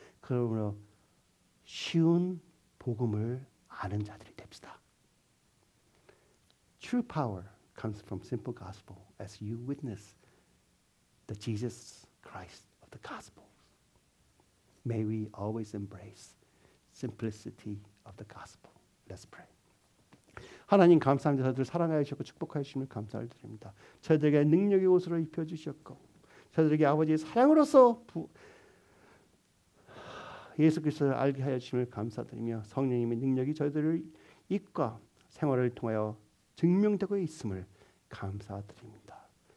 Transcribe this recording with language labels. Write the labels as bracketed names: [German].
[Korean] 그러므로 쉬운 복음을 아는 자들이 됩시다. [English] True power comes from simple gospel as you witness the Jesus Christ of the Gospels. May we always embrace simplicity of the gospel. Let's pray. [Korean] 하나님 감사합니다. 저희들 사랑하여 주셨고 축복하여 주심을 감사를 드립니다. 저희들에게 능력의 옷으로 입혀주셨고 저희들에게 아버지의 사랑으로서 예수 그리스도를 알게 하여 주심을 감사드리며 성령님의 능력이 저희들을 입과 생활을 통하여 증명되고 있음을 감사드립니다.